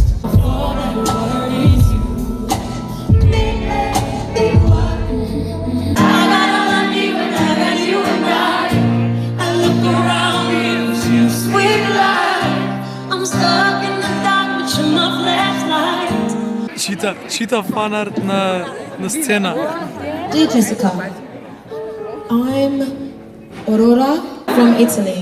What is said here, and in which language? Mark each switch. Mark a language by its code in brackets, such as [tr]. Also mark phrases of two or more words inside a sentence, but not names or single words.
[en] All that worries you. I got all I need when I got you and I look around me and see a sweet life. I'm stuck in the dark with your my flashlight. [mk] Чита фанарт на сцена. [en] Dear Jessica, I'm Aurora from Italy.